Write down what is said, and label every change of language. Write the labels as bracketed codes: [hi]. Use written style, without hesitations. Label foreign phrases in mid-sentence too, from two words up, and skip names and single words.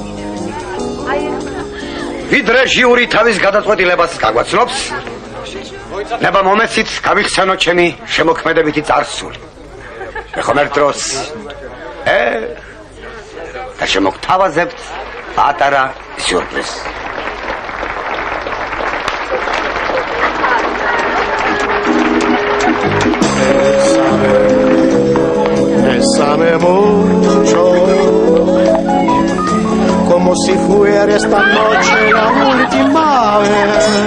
[ka] ვიდრე ჟიური თავის გადაწყვეტილებას გაგვაცნობს, ნება მომეცით გავიხსენოთ ჩემი შემოქმედებითი წარსული. ხომ ერთ დროს და შემოგთავაზებთ პატარა სიურპრიზს. [es] Bésame mucho, como si fuera esta noche la última vez.